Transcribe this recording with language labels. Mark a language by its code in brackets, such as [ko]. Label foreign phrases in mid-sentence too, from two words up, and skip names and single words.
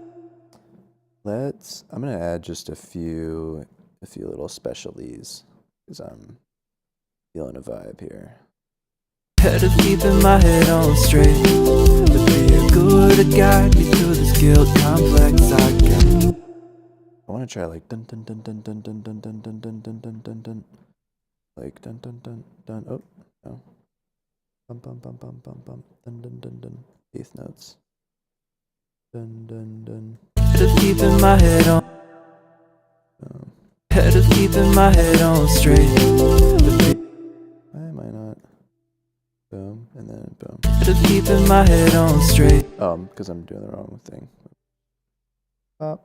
[en] I'm gonna add just a few little specialties because I'm feeling a vibe here. Head of keeping my head on straight. To be a good guide me through this guilt complex I got. I want to try like dun dun dun dun dun dun dun dun dun dun dun dun dun dun, like dun dun dun dun. Oh no, bum bum bum bum bum bum dun dun dun dun. Eighth notes. Dun dun dun. Head of keeping my head on. Head of keeping my head on straight. Why am I not? Boom and then boom. Head of keeping my head on straight. Because I'm doing the wrong thing. Pop.